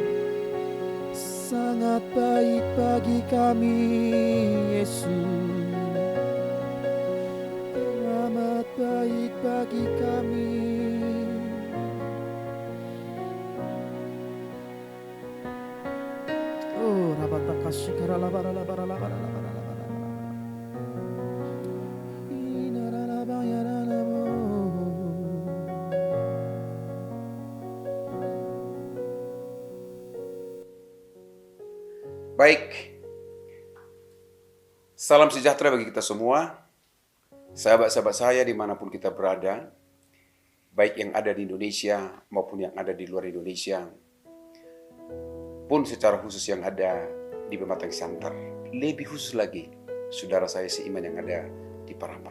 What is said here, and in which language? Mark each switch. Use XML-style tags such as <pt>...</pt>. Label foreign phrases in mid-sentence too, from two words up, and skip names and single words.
<id>sangat baik bagi kami Yesus, amat baik bagi kami. Oh, rabataka shikara labara labara labara labara labara. Inararabayaranamo. Baik, salam sejahtera bagi kita semua, sahabat-sahabat saya dimanapun kita berada, baik yang ada di Indonesia maupun yang ada di luar Indonesia, pun secara khusus yang ada di Pematang Siantar, lebih khusus lagi saudara saya seiman yang ada di Parapat.</id>